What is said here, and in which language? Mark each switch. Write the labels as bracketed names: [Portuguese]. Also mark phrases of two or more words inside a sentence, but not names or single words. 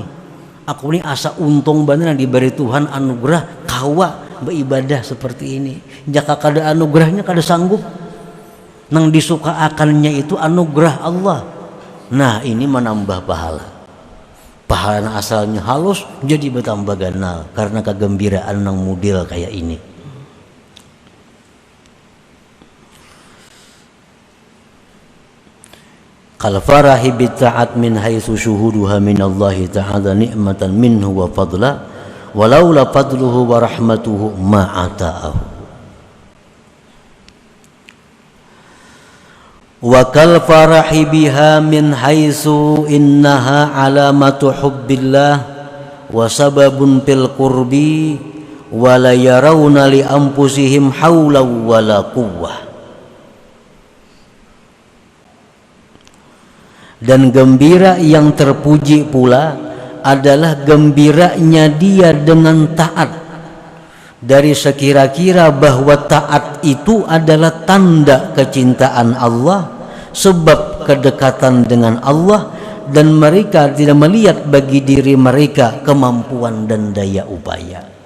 [Banjar] Aku ini asa untung bener diberi Tuhan anugerah kawa beribadah seperti ini. Jika kada anugerahnya kada sanggup. Nang disuka akannya itu anugerah Allah. Nah ini menambah pahala. Pahala asalnya halus jadi bertambah ganal karena kegembiraan nang model kayak ini. [Arabic] كالفرح بالطاعة من حيث شهودها من الله تعالى نعمة منه وفضلا ولولا فضله ورحمته ما أطاعه. وكالفرح بها من حيث إنها علامة حب الله وسبب في القرب ولا يرون لأنفسهم حولا ولا قوة. [Indonesian] Dan gembira yang terpuji pula adalah gembiranya dia dengan taat. Dari sekira-kira bahwa taat itu adalah tanda kecintaan Allah, sebab kedekatan dengan Allah, dan mereka tidak melihat bagi diri mereka kemampuan dan daya upaya.